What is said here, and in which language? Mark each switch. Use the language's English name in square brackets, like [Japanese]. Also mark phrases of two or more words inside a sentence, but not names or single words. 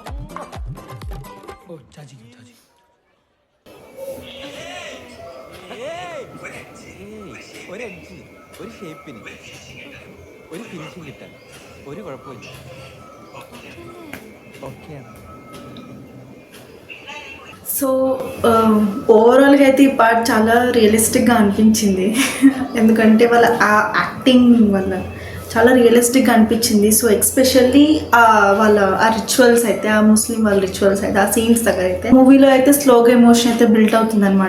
[Malayalam] ഓ ചാച്ചി ചാച്ചി ഒരു എഡ്ജിന്, ഒരു ഷേപ്പിന്, ഒരു ഫിനിഷിങ് കിട്ടാൻ ഒരു കുഴപ്പമില്ല. ഓക്കെയാണ്. [Telugu] సో ఓవరాల్గా అయితే ఈ పార్ట్ చాలా రియలిస్టిక్గా అనిపించింది. ఎందుకంటే వాళ్ళ ఆ యాక్టింగ్ వల్ల చాలా రియలిస్టిక్గా అనిపించింది. [English] so especially [Telugu] వాళ్ళ ఆ రిచువల్స్ అయితే, ఆ ముస్లిం వాళ్ళ రిచువల్స్ అయితే, ఆ సీన్స్ దగ్గర అయితే మూవీలో అయితే స్లోగా ఎమోషన్ అయితే బిల్ట్ అవుతుంది అనమాట.